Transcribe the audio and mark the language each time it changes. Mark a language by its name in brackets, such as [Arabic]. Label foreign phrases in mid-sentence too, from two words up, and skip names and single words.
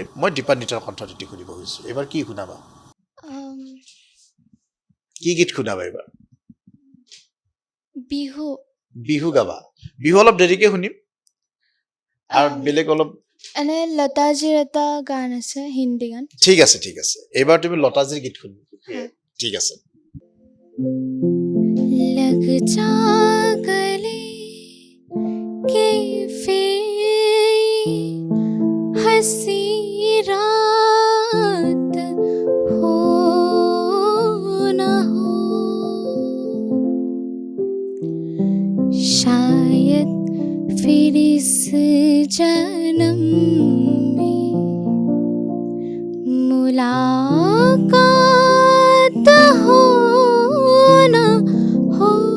[Assamese] মই দীপান্বিতাৰ কণ্ঠটি শুনিব খুজিছোঁ। এইবাৰ কি শুনাবা, কি গীত শুনাবা এইবাৰ? বিহু বিহু গাবা। বিহু অলপ দেৰিকে শুনিম, আৰু বেলেগ অলপ এনে লতাজিৰ এটা গান আছে, হিন্দী গান। ঠিক আছে ঠিক আছে, এইবাৰ তুমি লতাজিৰ গীত শুনিম। ঠিক আছে। [Hindi] लग जा गले के फिर हंसी रात हो न हो, शायद फिर इस जन्म में मुलाकात हो न हो,